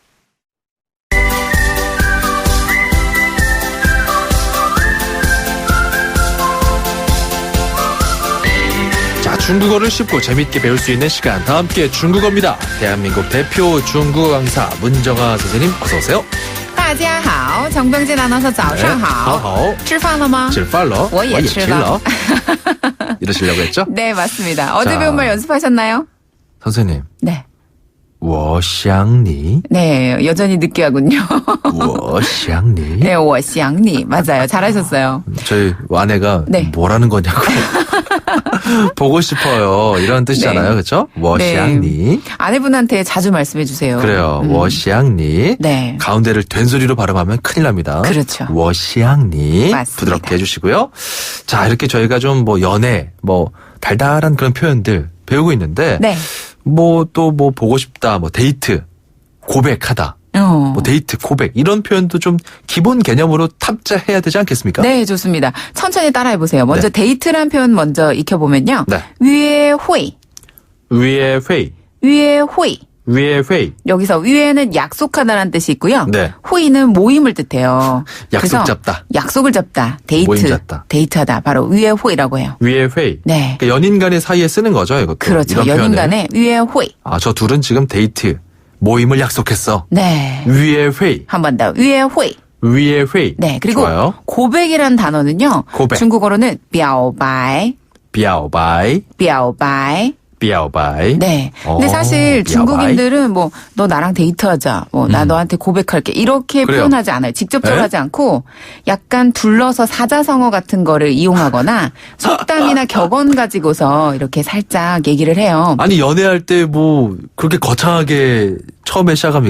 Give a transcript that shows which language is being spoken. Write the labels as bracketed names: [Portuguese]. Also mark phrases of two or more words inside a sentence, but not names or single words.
[Korean] 중국어를 쉽고 재밌게 배울 수 있는 시간 다 함께 중국어입니다. 대한민국 대표 중국어 강사 문정아 선생님 어서 오세요. [Chinese] 大家好, 정병진 아나운서 早上好. 吃饭了吗? 吃饭了. 我也吃了. [Korean] 이러시려고 했죠? 네, 맞습니다. 어제 배운 말 연습하셨나요? 선생님. 네. [Chinese] 我想你. [Korean] 네, 여전히 느끼하군요. [Chinese] 我想你. 네, 我想你. [Korean] 맞아요. 잘하셨어요. 저희 아내가 네. 뭐라는 거냐고. 보고 싶어요. 이런 뜻이잖아요. 네. 그렇죠? [Chinese] 我想你. [Korean] 아내분한테 자주 말씀해 주세요. 그래요. [Chinese] 我想你. [Korean] 네. 가운데를 된소리로 발음하면 큰일 납니다. 그렇죠. [Chinese] 我想你. [Korean] 맞습니다. 부드럽게 해주시고요. 자, 이렇게 저희가 좀 연애, 달달한 그런 표현들 배우고 있는데. 네. 또 보고 싶다, 데이트, 고백하다. 데이트, 고백 이런 표현도 좀 기본 개념으로 탑재해야 되지 않겠습니까? 네, 좋습니다. 천천히 따라해보세요. 먼저 네. 데이트란 표현 먼저 익혀보면요. 네. [Chinese] 约会. 约会. 约会. 约会. [Korean] 여기서 위에는 약속하다라는 뜻이 있고요. 네. 호의는 모임을 뜻해요. 약속 그래서 잡다. 약속을 잡다. 데이트. 모임 잡다. 데이트하다. 바로 위회호이라고 해요. [Chinese] 约会. [Korean] 네. 그러니까 연인 간의 사이에 쓰는 거죠, 이것도. 그렇죠. 이런 연인 표현을. 간의 위회호이. 저 둘은 지금 데이트, 모임을 약속했어. 네. [Chinese] 约会. [Korean] 한 번 더. 위회호이. [Chinese] 约会. [Korean] 네. 그리고 좋아요. 고백이라는 단어는요. 고백. 중국어로는 表白. [Chinese] 表白. 表白. 表白. [Korean] 네. 근데 사실 중국인들은 너 나랑 데이트하자. 나 너한테 고백할게. 이렇게 그래요. 표현하지 않아요. 직접적으로 네? 하지 않고 약간 둘러서 사자성어 같은 거를 이용하거나 속담이나 격언 가지고서 이렇게 살짝 얘기를 해요. 아니, 연애할 때 그렇게 거창하게 처음에 시작합니까?